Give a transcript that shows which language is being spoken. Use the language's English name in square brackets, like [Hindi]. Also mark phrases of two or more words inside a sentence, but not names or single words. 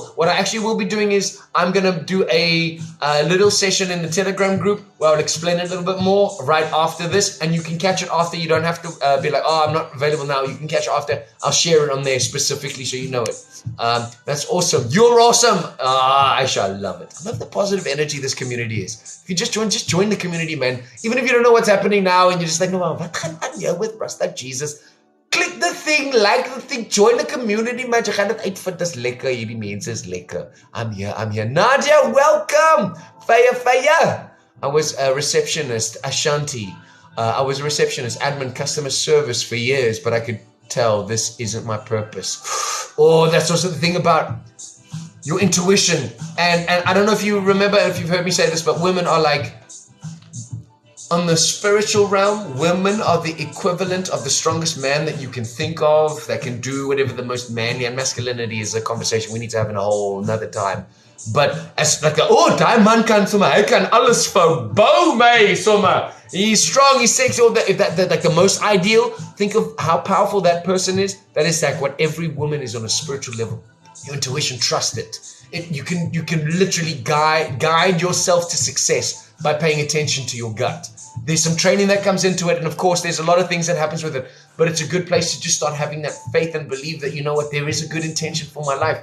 [English] What I actually will be doing is I'm going to do a little session in the Telegram group where I'll explain it a little bit more right after this, and you can catch it after. You don't have to be like, I'm not available now. You can catch it after. I'll share it on there specifically so you know it. That's awesome. You're awesome. Aisha, I love it. I love the positive energy this community is. If you just join the community, man. Even if you don't know what's happening now and you're just like, no, what [Afrikaans] gaan aan jou [English] with Rasta Jesus? Click the thing, like the thing, join the community, man. [Afrikaans] Jy gaan dit uitvind, dis lekker. Hierdie mense is lekker. [English] I'm here. Nadia, welcome. Faya. I was a receptionist, Ashanti. I was a receptionist, admin, customer service for years, but I could tell this isn't my purpose. Oh, that's also the thing about your intuition. And I don't know if you remember, if you've heard me say this, but women are like On the spiritual realm, women are the equivalent of the strongest man that you can think of, that can do whatever the most manly, and masculinity is a conversation we need to have in a whole another time. But as like, [Afrikaans] daai man kan sommer, hy kan alles verbou my sommer. [English] He's strong, he's sexy, all that, like the most ideal. Think of how powerful that person is. That is like what every woman is on a spiritual level. Your intuition, trust it. You can literally guide yourself to success by paying attention to your gut. There's some training that comes into it, and of course there's a lot of things that happens with it, but it's a good place to just start having that faith and believe that, you know what, there is a good intention for my life.